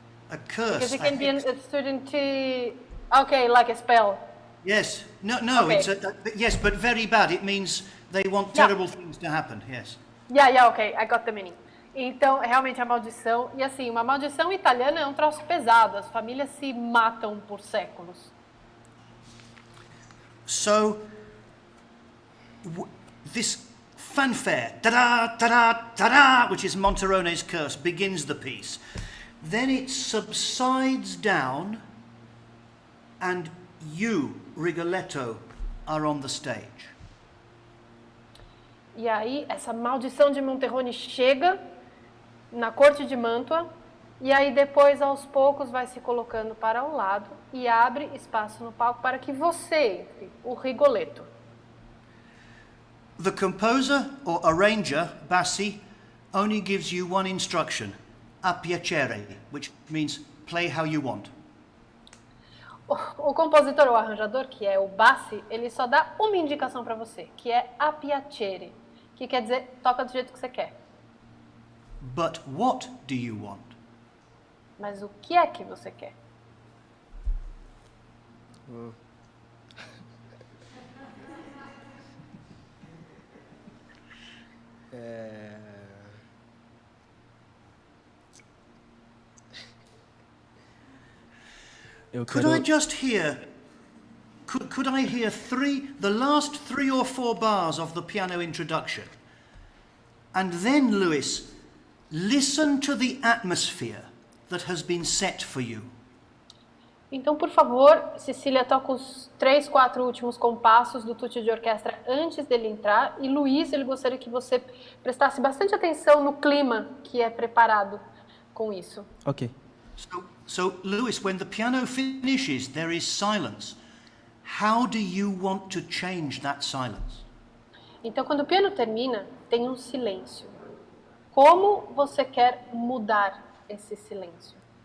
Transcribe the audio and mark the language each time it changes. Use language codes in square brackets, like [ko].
[en] A curse. Because it can be a student to... Okay, like a spell. Yes. No. Okay. Yes, but very bad. It means they want terrible things to happen. Yes. Yeah, okay, I got the meaning. [pt] Então, realmente a maldição... E assim, uma maldição italiana é um troço pesado. As famílias se matam por séculos. [en] So, this fanfare, ta-da, ta-da, ta-da, which is Monterone's curse, begins the piece. Then it subsides down, and you, Rigoletto, are on the stage. [pt] E aí, essa maldição de Monterrone chega na corte de Mantua, e aí depois, aos poucos, vai se colocando para o lado e abre espaço no palco para que você entre, o Rigoletto. [en] The composer or arranger, Bassi, only gives you one instruction, a piacere, which means play how you want. [pt] O compositor ou arranjador, que é o Bassi, ele só dá uma indicação para você, que é a piacere, que quer dizer toca do jeito que você quer. [en] But what do you want? [pt] Mas o que é que você quer? [en] Could I just hear? Could I hear the last 3 or 4 bars of the piano introduction, and then, Lewis, listen to the atmosphere that has been set for you. [pt] Então, por favor, Cecília toca os 3, 4 últimos compassos do tutti de orquestra antes dele entrar. E Luiz, ele gostaria que você prestasse bastante atenção no clima que é preparado com isso. Ok. [en] So Lewis, when the piano finishes, there is silence. How do you want to change that silence? [pt] Então, quando o piano termina, tem um silêncio. Como você quer mudar esse silêncio?